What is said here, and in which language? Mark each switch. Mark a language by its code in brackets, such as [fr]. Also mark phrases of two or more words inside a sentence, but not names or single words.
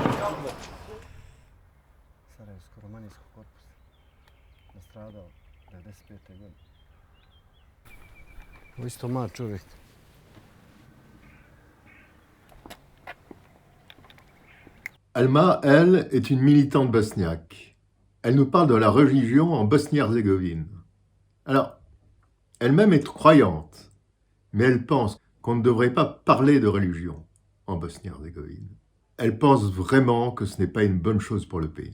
[bs] Sarajevsko romanijskog korpusa. Nastradao 95. godine. Ovo isto mlad čovjek. [fr] Alma, elle, est une militante bosniaque. Elle nous parle de la religion en Bosnie-Herzégovine. Alors, elle-même est croyante, mais elle pense qu'on ne devrait pas parler de religion en Bosnie-Herzégovine. Elle pense vraiment que ce n'est pas une bonne chose pour le pays.